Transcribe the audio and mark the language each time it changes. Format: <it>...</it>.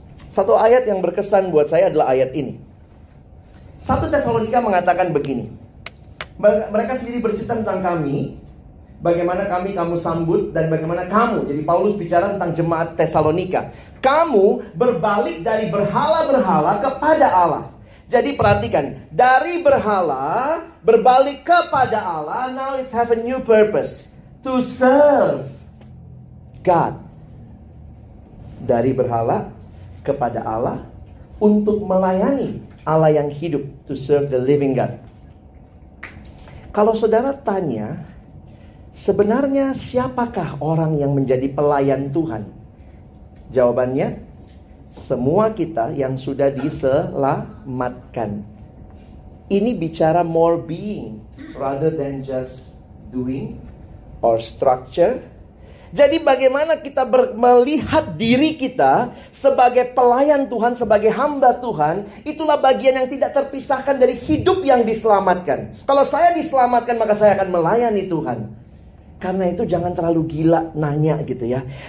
<id>Satu ayat yang berkesan buat saya adalah ayat ini. 1 Tesalonika mengatakan begini. Mereka sendiri bercerita tentang kami, bagaimana kamu sambut dan bagaimana kamu. Jadi Paulus bicara tentang jemaat Tesalonika. Kamu berbalik dari berhala-berhala kepada Allah. Jadi perhatikan, dari berhala berbalik kepada Allah.</id> <en>Now it's have a new purpose, to serve God.</en> <id>Dari berhala kepada Allah untuk melayani Allah yang hidup,</id> <en>to serve the living God.</en> <id>Kalau saudara tanya, sebenarnya siapakah orang yang menjadi pelayan Tuhan? Jawabannya, semua kita yang sudah diselamatkan. Ini bicara</id> <en>more being rather than just doing or structure.</en> <id>Jadi bagaimana kita melihat diri kita sebagai pelayan Tuhan, sebagai hamba Tuhan, itulah bagian yang tidak terpisahkan dari hidup yang diselamatkan. Kalau saya diselamatkan, maka saya akan melayani Tuhan. Karena itu jangan terlalu gila nanya gitu ya.</id>